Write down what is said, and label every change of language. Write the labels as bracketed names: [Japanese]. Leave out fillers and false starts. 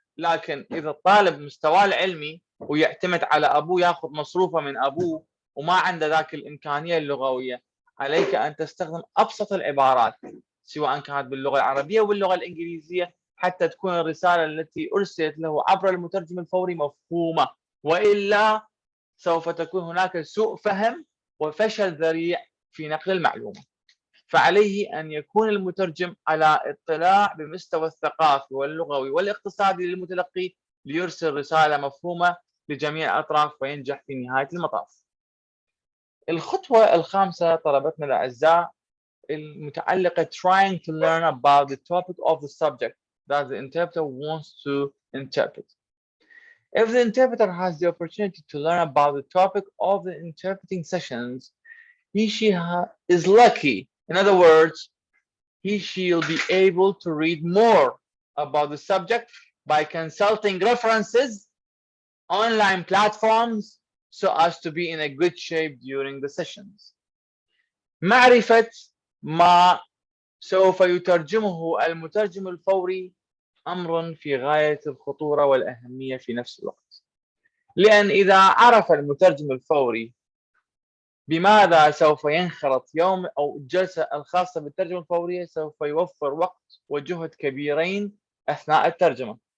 [Arabic] لكن إذا الطالب مستواه العلمي ويعتمد على أبوه، ياخذ مصروفه من أبوه وما عنده ذاك الإمكانية اللغوية، عليك أن تستخدم أبسط العبارات سواء كانت باللغة العربية واللغة الإنجليزية حتى تكون الرسالة التي أرسلت له عبر المترجم الفوري مفهومة، وإلا سوف تكون هناك سوء فهم وفشل ذريع في نقل المعلومة. فعليه أن يكون المترجم على اطلاع بمستوى الثقافي واللغوي والاقتصادي للمتلقي ليرسل رسالة مفهومة لجميع الأطراف وينجح في نهاية المطاف. الخطوة الخامسة طلبتنا الأعزاء المتعلقة [English] trying to learn about the topic of the subject that the interpreter wants to interpret. If the interpreter has the opportunity to learn about the topic of the interpreting sessions, she is lucky. In other words, she'll be able to read more about the subject by consulting references, online platforms, so as to be in a good shape during the sessions. [Arabic] معرفة ما سوف يترجمه المترجم الفوري أمر في غاية الخطورة والأهمية في نفس الوقت، لأن إذا عرف المترجم الفوري بماذا سوف ينخرط يوم أو الجلسة الخاصة بالترجمة الفورية، سوف يوفر وقت وجهد كبيرين أثناء الترجمة.